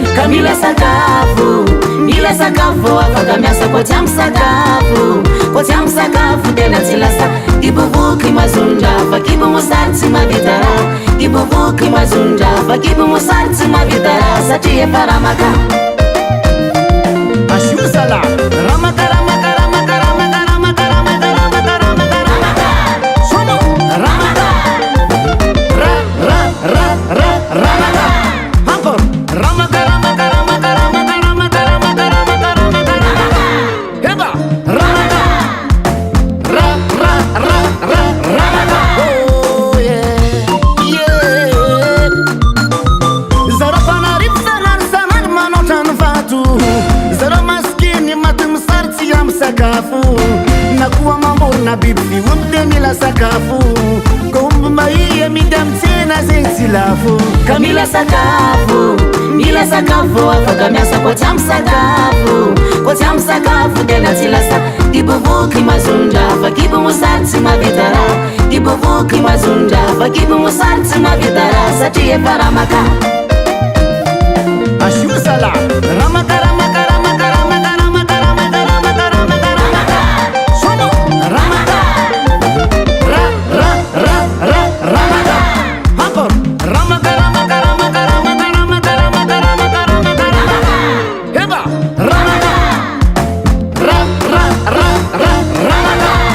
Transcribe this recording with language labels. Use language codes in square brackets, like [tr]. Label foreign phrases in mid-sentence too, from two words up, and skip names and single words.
[mg] ka mila sakafo afaka miasa koa tsy amy sakafo tena tsy lasa kibovoky mazondra fa kibo mosary tsy mavita raha kibovoky mazondra fa kibo mosary tsy mavita raha satria efa ramaka asio sala ramaka ramaka ramaka ramaka ramaka ramaka ramaka ramaka ramaka sono ramaka ra ra ra ra ramaka encore ramaka ramaka ramaka ramaka ramaka ramaka ramaka ramaka ramaka heba ramaka ra ra ra ra ramaka [en] oh yeah yeah [mg] zara panarivo sanary manotrano vato zara maskiny maty misary tsy amy sakafo na koa mamorona biby fiomby de mila sakafo ko omby maia midy amy tsena zegny tsy lafo ka mila sakafo afaka miasa koa tsy amy sakafo tena tsy lasa kibovoky mazondra fa kibo mosary tsy mavita raha kibovoky mazondra fa kibo mosary tsy mavita raha satria efa ramaka asio sala ramaka ramaka ramaka ramaka ramaka ramaka ramaka ramaka ramaka sono ramaka ra ra ra ra ramaka encore ramaka ramaka ramaka ramaka ramaka ramaka ramaka ramaka ramaka heba ramaka ra ra ra ra ramaka